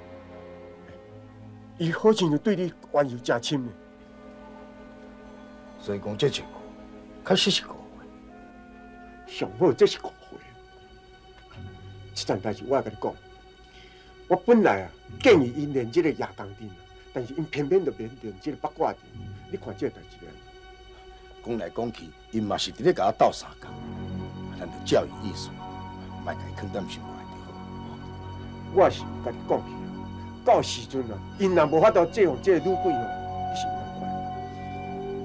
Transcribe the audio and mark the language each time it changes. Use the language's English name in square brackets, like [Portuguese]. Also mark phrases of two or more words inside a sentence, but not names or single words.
[Min Nan Chinese] 伊好像就对你冤尤真深呢。所以讲这是误会，确实是误会。上好这是误会。这件代志我甲你讲，我本来啊建议因练这个夜工阵，但是因偏偏就练这个八卦阵。你看这个代志咧？讲来讲去，因嘛是伫咧甲我斗相共，咱就照伊意思。莫家囥踮心内就好。我是有甲你讲去啊，到时阵啊，因若无法度制服这个女鬼哦，你是有通怪。